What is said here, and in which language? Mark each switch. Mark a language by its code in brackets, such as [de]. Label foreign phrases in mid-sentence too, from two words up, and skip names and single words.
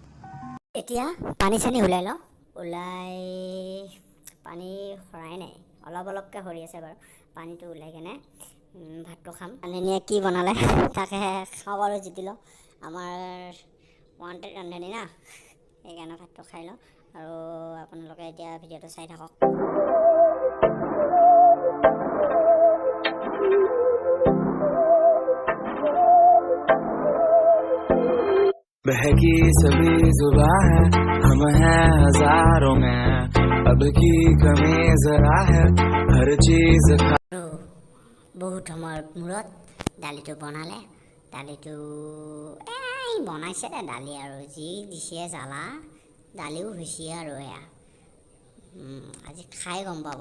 [as] এতিয়া পানী চানী ওলাই লওঁ। পানী সৰাই নাই, অলপকৈ সৰি আছে বাৰু। পানীটো ওলাই কেনে ভাতটো খাম। ৰান্ধনীয়ে কি বনালে তাকে খাওঁ আৰু জিতি লওঁ। আমাৰ ৱান্টেড ৰান্ধনী না, সেইকাৰণে ভাতটো খাই লওঁ আৰু আপোনালোকে এতিয়া ভিডিঅ'টো চাই থাকক। [hi] बहकी सभी जुबां है, हम हैं हजारों में, अब की कमी जरा है, हर चीज [as] বহুত সময়ৰ মূৰত দালিটো বনালে। দালিটো বনাইছে দালি আৰু যি দিছে জ্বালা, দালিও হৈছে আৰু এয়া আজি খাই গম পাব।